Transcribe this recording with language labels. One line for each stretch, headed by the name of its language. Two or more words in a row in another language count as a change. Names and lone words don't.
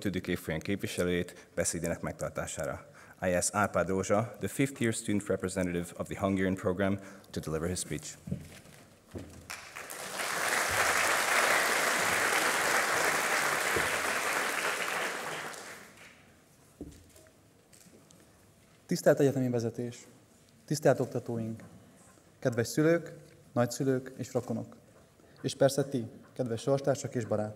Hungarian: évfolyam képviselőjét beszédének megtartására.
English: I ask Árpád Rózsa, the 5th year student representative of the Hungarian program, to deliver his speech.
Hungarian: Tisztelt egyetemi vezetés, tisztelt oktatóink, kedves szülők, nagyszülők és rokonok, és persze ti, kedves sorstársak és barátok.